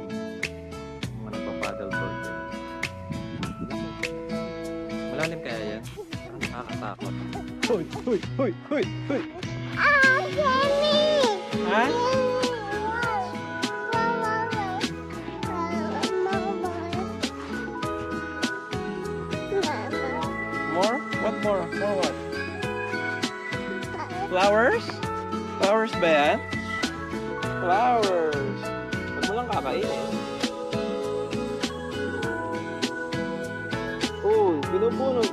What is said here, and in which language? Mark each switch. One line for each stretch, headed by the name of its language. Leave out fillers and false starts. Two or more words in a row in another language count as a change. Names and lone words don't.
Filipino: Mga nagpa-paddle board. Malalim kaya yan? Nakakatakot. Hoy! Hoy! Hoy! Hoy! Hoy! Ha?
English: More? What more? More what?
Filipino: Flowers? Flowers ba yan? Flowers! Huwag mo lang kakainin. Oh, binubunod.